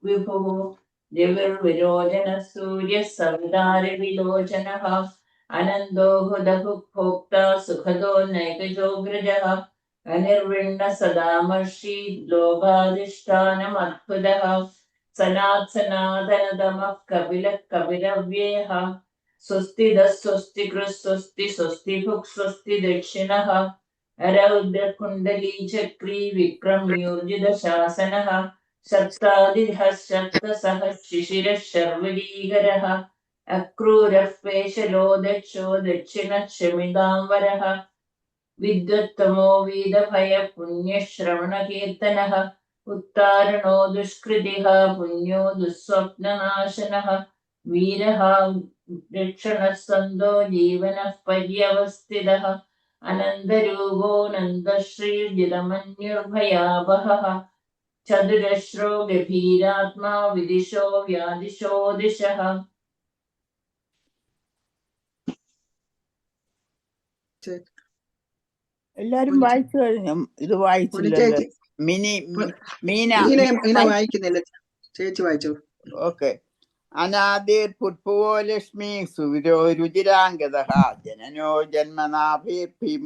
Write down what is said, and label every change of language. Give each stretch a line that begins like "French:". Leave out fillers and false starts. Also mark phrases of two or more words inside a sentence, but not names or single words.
Sanskrit: വിഭുഃ രവിർവിരോചനഃ സൂര്യഃ സവിതാരവിലോചനഃ അനന്തോ ഹുതഭുക് ഭോക്താ സുഖദോ നൈകജോഗ്രജഃ അനിർവിണ്ണ സദാമർഷി ലോകാധിഷ്ഠാനമദ്ഭുതഃ സനാത് സനാതനതമഃ കപിലഃ കപിലവ്യയഃ സ്വസ്തിദഃ സ്വസ്തികൃത് സ്വസ്തി സ്വസ്തിഭുക് സ്വസ്തി ദക്ഷിണഃ രൗദ്രകുണ്ഡലീ ചക്രീ വിക്രമ്യൂർജിത ശാസനഃ सप्तादिः सप्तसः शिशिरः शर्वरीकरः अक्रूरः पेशलो दक्षो दक्षिणः शमिदाम्बरः विद्वत्तमो वीदभयपुण्यश्रवणकीर्तनः उत्तारणो दुष्कृतिः पुण्यो दुःस्वप्ननाशनः वीरः रक्षणः सन्दो जीवनः पर्यवस्थितः अनन्तरूपो नन्दश्रीर्जितमन्युर्भयावहः चतुरश्रो गभीरात्मा विदिशो व्यादिशो दिशः.
Malayalam: എല്ലാരും വായിച്ചു കഴിഞ്ഞു. ഇത് വായിച്ചില്ലല്ലോ. മിനി മീന വായിക്കുന്നില്ല, ചേച്ചി വായിച്ചു. ഓക്കെ.
Sanskrit: അനാദിർ പുഷ്പവോ ലക്ഷ്മി സുവിരോ രുചിരാംഗതഃ ജനനോ ജന്മനാ ഭീമോ